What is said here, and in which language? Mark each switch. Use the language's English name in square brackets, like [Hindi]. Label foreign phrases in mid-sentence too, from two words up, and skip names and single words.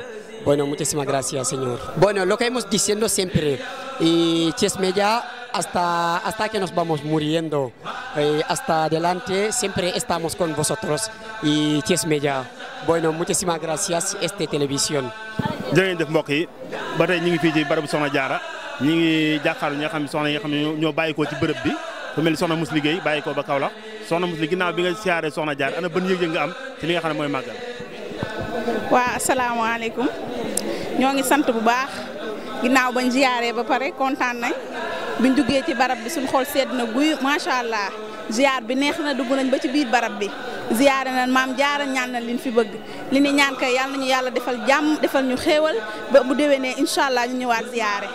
[Spanish] Bueno, muchísimas gracias, señor. Bueno, lo que hemos diciendo siempre, Thiès Media hasta que nos vamos muriendo, hasta adelante siempre estamos con vosotros y Thiès Media. Bueno, muchísimas gracias esta televisión. [Wolof] jërëjëf mbokk yi ba tey ñu ngi fii ci barabu Soxna Jaara ñu ngi jàkkaarloo ñi nga xam ne soxna yi nga xam ne ñoo bàyyikoo ci bërëb bi fu mel ni soxna Mus Liggéey bàyyikoo ba Kaolack soxna Mus Liggéey ginnaaw bi nga siyaaree Soxna Jaara ana ban yëg-yëg nga am ci li nga xam ne mooy màggal. waa asalaamaaleykum ñoo ngi sant bu baax ginnaaw bañ ziyaaree ba pare kontaan nañ biñ duggee ci barab bi suñ xol sedd na guy [Arabic] ما شاء الله [Wolof] ziyaar bi neex na dugg nañ ba ci biir barab bi ziyaare nañ maam jaara ñaan nañ liñ fi bëgg li ni ñaan kay yàlla nañu yàlla defal jàmm defal ñu xéewal ba bu déwénee [Arabic] إن شاء الله [Wolof] ñu ñëwaat ziyaare.